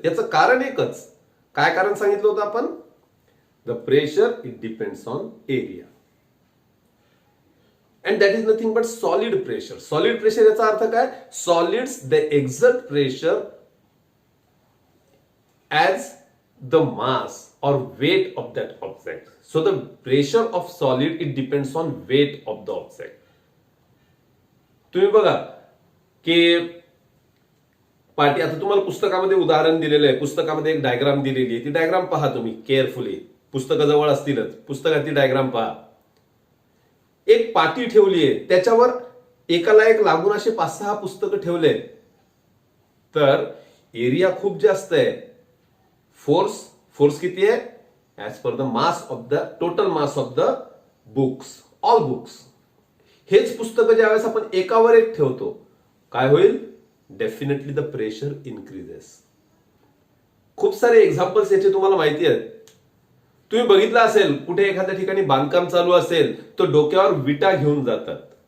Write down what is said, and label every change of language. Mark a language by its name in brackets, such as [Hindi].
[Marathi] याचं कारण एकच. काय कारण सांगितलं होतं आपण? [English] The pressure it depends on area and that is nothing but solid pressure. [Marathi] Solid pressure याचा अर्थ काय? [English] Solids they exert pressure as the mass or weight of that object. So the pressure of solid it depends on weight of the object. [Marathi] तुम्ही बघा की पाठी, आता तुम्हाला पुस्तकामध्ये उदाहरण दिलेलं आहे, पुस्तकामध्ये एक डायग्राम दिलेली आहे. ती डायग्राम पहा तुम्ही केअरफुली. पुस्तकं जवळ असतीलच, पुस्तकात ती डायग्राम पहा. एक पाटी ठेवली आहे, त्याच्यावर एकाला एक लागून असे 5-6 पुस्तकं ठेवले, तर एरिया खूप जास्त आहे. फोर्स किती आहे? [English] As per the mass of the total mass of the books, all books. [Marathi] हेच पुस्तकं ज्यावेळेस आपण एकावर एक ठेवतो, काय होईल? [English] Definitely the pressure increases. [Marathi] खूप सारे एक्झाम्पल्स याचे तुम्हाला माहिती आहेत. तुम्ही बघितलं असेल, कुठे एखाद्या ठिकाणी बांधकाम चालू असेल तर डोक्यावर विटा घेऊन जातात.